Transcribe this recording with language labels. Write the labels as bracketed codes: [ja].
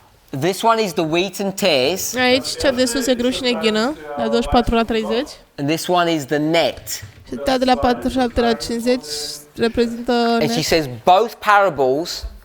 [en] This one is the wheat and tares, [ro] Aici, cea de sus e grâu și neghină, la 24 la 30. [en] and this one is the net. [ro] Și cea de la 47 la 50 reprezintă [en] And she says both parables